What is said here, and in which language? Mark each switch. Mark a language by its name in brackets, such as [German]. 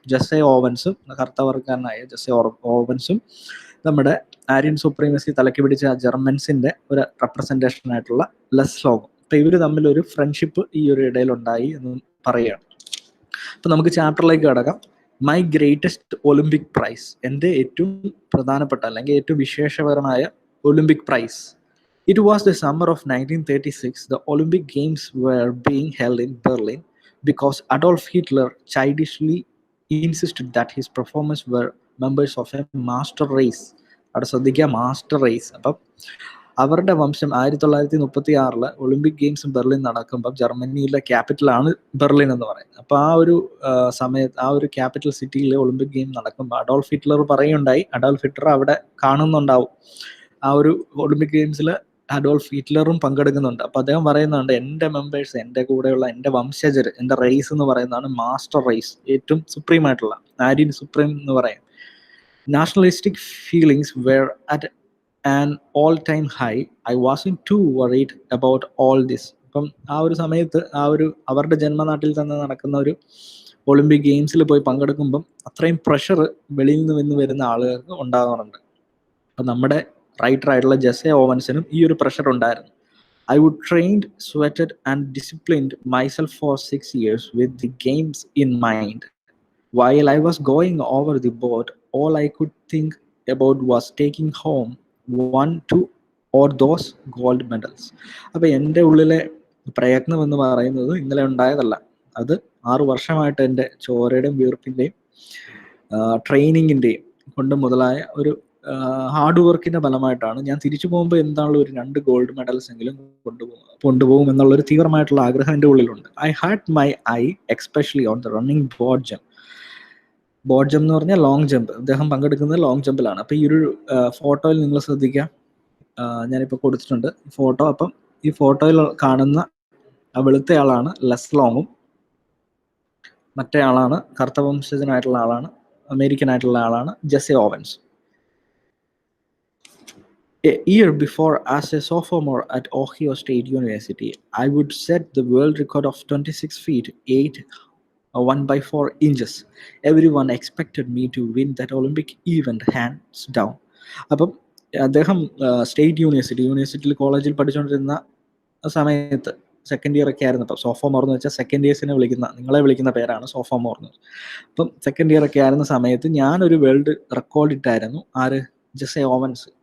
[Malayalam] Jesse ഓവൻസും കറുത്തവർക്കാരനായ Jesse ഓവൻസും നമ്മുടെ Aryan supremacy തലയ്ക്ക് പിടിച്ച ജർമ്മൻസിന്റെ ഒരു റെപ്രസെന്റേഷൻ ആയിട്ടുള്ള ലെസ്ലോങ്. അപ്പൊ ഇവര് തമ്മിലൊരു ഫ്രണ്ട്ഷിപ്പ് ഈ ഒരു ഇടയിൽ ഉണ്ടായി എന്ന് പറയുകയാണ്. അപ്പൊ നമുക്ക് ചാപ്റ്ററിലേക്ക് കടക്കാം. [English] my greatest Olympic prize, [Malayalam] എൻ്റെ ഏറ്റവും പ്രധാനപ്പെട്ട അല്ലെങ്കിൽ ഏറ്റവും വിശേഷപരമായ Olympic price. [English] It was the summer of 1936. The Olympic Games were being held in Berlin because Adolf Hitler childishly insisted that his performers were members of a master race. [Malayalam] അവിടെ ശ്രദ്ധിക്കുക, master raise. അപ്പം അവരുടെ വംശം 1936 Olympic games Berlin നടക്കുമ്പോൾ ജർമ്മനിയിലെ ക്യാപിറ്റലാണ് Berlin എന്ന് പറയുന്നത്. അപ്പോൾ ആ ഒരു സമയത്ത് ആ ഒരു ക്യാപിറ്റൽ സിറ്റിയിൽ ഒളിമ്പിക് ഗെയിം നടക്കുമ്പോൾ അഡോൾഫ് ഹിറ്റ്ലർ പറയുണ്ടായി, അഡോൾഫ് ഹിറ്റ്ലർ അവിടെ കാണുന്നുണ്ടാവും. ആ ഒരു ഒളിമ്പിക് ഗെയിംസിൽ അഡോൾഫ് ഹിറ്റ്ലറും പങ്കെടുക്കുന്നുണ്ട്. അപ്പോൾ അദ്ദേഹം പറയുന്നുണ്ട്, എൻ്റെ മെമ്പേഴ്സ്, എൻ്റെ കൂടെയുള്ള എൻ്റെ വംശജർ, എൻ്റെ റേസ് എന്ന് പറയുന്നതാണ് മാസ്റ്റർ റേസ്, ഏറ്റവും സുപ്രീം ആയിട്ടുള്ള ആര്യൻ സുപ്രീം എന്ന് പറയും. [English] Nationalistic feelings were at an all time high. I wasn't too worried about all this. [Malayalam] അപ്പം ആ ഒരു സമയത്ത് അവരുടെ ജന്മനാട്ടിൽ തന്നെ നടക്കുന്ന ഒരു ഒളിമ്പിക് ഗെയിംസിൽ പോയി പങ്കെടുക്കുമ്പം അത്രയും പ്രഷർ വെളിയിൽ നിന്ന് വരുന്ന ആളുകൾക്ക് ഉണ്ടാകാറുണ്ട്. അപ്പം നമ്മുടെ റൈറ്റർ ആയിട്ടുള്ള ജെസ്സെ ഓവൻസിനും ഈ ഒരു പ്രഷർ ഉണ്ടായിരുന്നു. [English] I would trained, sweated and disciplined myself for 6 years with the games in mind. While I was going over the board, all I could think about was taking home 1, 2 or those gold medals. [Malayalam] അപ്പോൾ എൻ്റെ ഉള്ളിലെ പ്രയത്നം എന്ന് പറയുന്നത് ഇന്നലെ ഉണ്ടായതല്ല. അത് 6 വർഷമായിട്ട് എൻ്റെ ചോരയുടെയും വീർപ്പിൻ്റെയും ട്രെയിനിങ്ങിൻ്റെയും കൊണ്ട് മുതലായ ഒരു ഹാർഡ് വർക്കിന്റെ ഫലമായിട്ടാണ് ഞാൻ തിരിച്ചു പോകുമ്പോൾ എന്താണല്ലോ ഒരു 2 ഗോൾഡ് മെഡൽസ് എങ്കിലും കൊണ്ടുപോകും എന്നുള്ളൊരു തീവ്രമായിട്ടുള്ള ആഗ്രഹം എൻ്റെ ഉള്ളിലുണ്ട്. [English] I had my I especially on the running board jump. [Malayalam] Board jump എന്ന് പറഞ്ഞാൽ ലോങ് ജമ്പ്. അദ്ദേഹം പങ്കെടുക്കുന്നത് ലോങ് ജമ്പിലാണ്. അപ്പോൾ ഈ ഒരു ഫോട്ടോയിൽ നിങ്ങൾ ശ്രദ്ധിക്കുക, ഞാനിപ്പോൾ കൊടുത്തിട്ടുണ്ട് ഫോട്ടോ. അപ്പം ഈ ഫോട്ടോയിൽ കാണുന്ന വെളുത്ത ആളാണ് ലെസ്ലോങ്ങും, മറ്റേ ആളാണ് കറുത്ത വംശജനായിട്ടുള്ള ആളാണ്, അമേരിക്കൻ ആയിട്ടുള്ള ആളാണ് Jesse Owens. [English] A year before, as a sophomore at Ohio State University, I would set the world record of 26 feet 8 1/4 inches. Everyone expected me to win that Olympic event hands down. [Malayalam] അപ്പം അദ്ദേഹം state യൂണിവേഴ്സിറ്റിയിൽ കോളേജിൽ പഠിച്ചുകൊണ്ടിരുന്ന സമയത്ത് second year ഒക്കെ ആയിരുന്നു. അപ്പം സോഫോമോർ എന്ന് വെച്ചാൽ സെക്കൻഡ് ഇയേഴ്സിനെ നിങ്ങളെ വിളിക്കുന്ന പേരാണ് സോഫോമോർ എന്ന്. അപ്പം സെക്കൻഡ് ഇയർ ഒക്കെ ആയിരുന്ന സമയത്ത് ഞാനൊരു വേൾഡ് റെക്കോർഡ് ഇട്ടായിരുന്നു. ആര്? Jesse Owens.